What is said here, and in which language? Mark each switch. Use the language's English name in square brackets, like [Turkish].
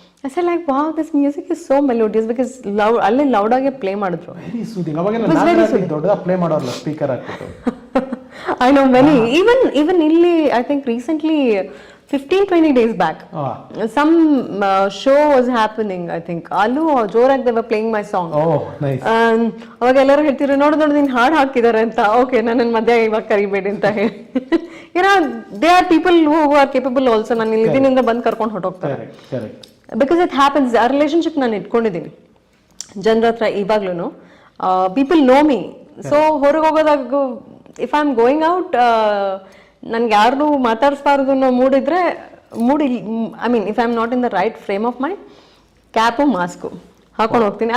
[English] I said like wow, this music is so melodious because [Kannada] ಅಲ್ಲಿ loud ಆಗಿ play ಮಾಡಿದ್ರು. [English] Very soothing. [Kannada] ಅವಾಗೆಲ್ಲ ನಾನು ದೊಡ್ಡದಾಗಿ ಪ್ಲೇ ಮಾಡೋರಲ್ಲ ಸ್ಪೀಕರ್ ಹಾಕ್ಬಿಟ್ಟು. [English] I know many, even ಇಲ್ಲಿ I think recently 15-20 days back some show was happening. I think [Kannada] ಅಲ್ಲೂ ಜೋರಾಗಿ [English] they were playing my song. Oh nice. [Kannada] ಅವಾಗ ಎಲ್ಲರೂ ಹೇಳ್ತಿದ್ರು ನೋಡು ನೀನು ಹಾಡು ಹಾಕಿದ್ದಾರೆ ಅಂತ. ಓಕೆ, ನನ್ನ ಮಧ್ಯ ಇವಾಗ ಕರಿಬೇಡಿ ಅಂತ ಹೇಳಿ. [English] they are people who are capable also. [Kannada] ನಾನು ಇಲ್ಲಿ ಇದರಿಂದ ಬಂದು ಕರ್ಕೊಂಡು ಹೊರಟೋಗ್ತಾರೆ. [English] Correct. Because it happens. [Kannada] ಆ ರಿಲೇಶನ್ಶಿಪ್ ನಾನು ಇಟ್ಕೊಂಡಿದ್ದೀನಿ ಜನರ ಹತ್ರ ಇವಾಗ್ಲೂ. [English] People know me. [Kannada] ಸೊ ಹೊರಗೆ ಹೋಗೋದಾಗ [English] if I am going out, [Kannada] ನನ್ಗೆ ಯಾರನ್ನೂ ಮಾತಾಡಿಸ್ಬಾರ್ದು ಅನ್ನೋ mood [English] I mean if I am not in the right frame of mind, [Kannada] cap mask ಹಾಕೊಂಡು ಹೋಗ್ತೀನಿ.